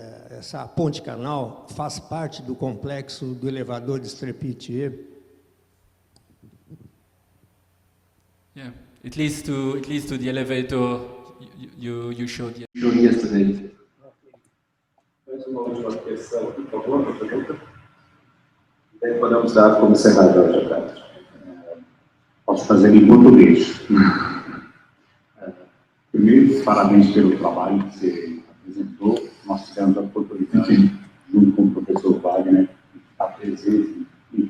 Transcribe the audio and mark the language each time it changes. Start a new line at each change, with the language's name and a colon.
Portuguese: Essa ponte canal faz parte do complexo do elevador de Strepitier?
English: Yeah, it leads to the elevator you showed yesterday.
Portuguese: Mais uma última questão, por favor, uma pergunta. Daí podemos dar como encerrador, Roberto. Posso fazer em português. Primeiro, parabéns pelo trabalho que você apresentou. Nós tivemos a oportunidade, junto com o professor Wagner, de estar presente em